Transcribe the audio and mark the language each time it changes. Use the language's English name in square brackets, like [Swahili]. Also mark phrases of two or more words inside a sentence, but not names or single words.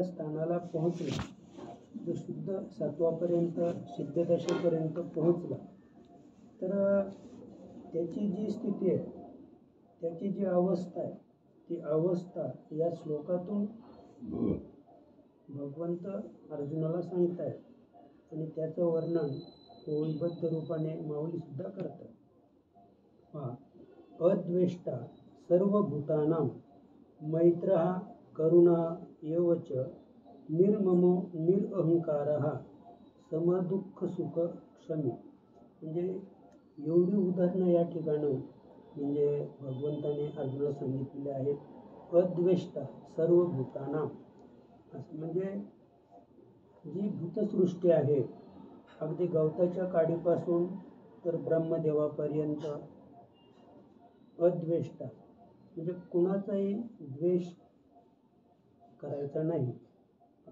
[Marathi] स्थानाला पोहोचला, जो शुद्ध सत्वापर्यंत सिद्धदशेपर्यंत पोहोचला, तर त्याची जी स्थिती आहे, त्याची जी अवस्था आहे, ती अवस्था या श्लोकातून भगवंत अर्जुनाला सांगतायत आणि त्याचं वर्णन ओळीबद्ध रूपाने माऊलीसुद्धा करतात. [Sanskrit] अद्वेष्टा सर्वभूतानां मैत्रः करुणा एवच निर्ममो निरअहंकारः समदुःखसुख क्षमी. [Marathi] म्हणजे एवढी उदाहरणं या ठिकाणी म्हणजे भगवंताने अर्जुनाला सांगितलेले आहेत. [Sanskrit] अद्वेष्टा सर्वभूतानां, [Marathi] असं म्हणजे जी भूतसृष्टी आहे, अगदी गवताच्या काडीपासून तर ब्रह्मदेवापर्यंत अद्वेष्टा म्हणजे कुणाचाही द्वेष करायचा नाही.